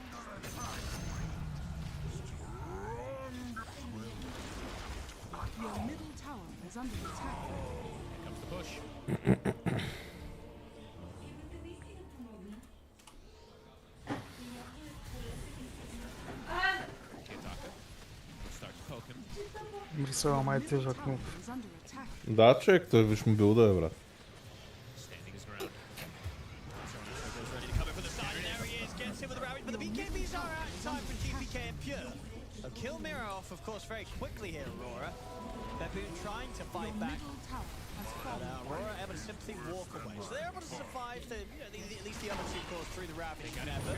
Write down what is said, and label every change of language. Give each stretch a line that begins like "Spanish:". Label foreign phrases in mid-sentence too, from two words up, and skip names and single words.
English: Your middle tower is under attack. Here comes the push. Kitaka start to poke him.
Bulgarian: Брисела май тежък мув.
English: Is under attack.
Bulgarian: Да, човек, той виж му билда е, брат.
English: Standing his ground. Ready to come in for the side, and there he is, gets hit with the rabbit, but the BKBs are out in time for GPK and Pure. A kill mirror off, of course, very quickly here, Aurora. Baboon trying to fight back. Middle tower has But fallen. Aurora able to simply walk away. So they're able to survive the, at least the other 2 cores through the ravening effort.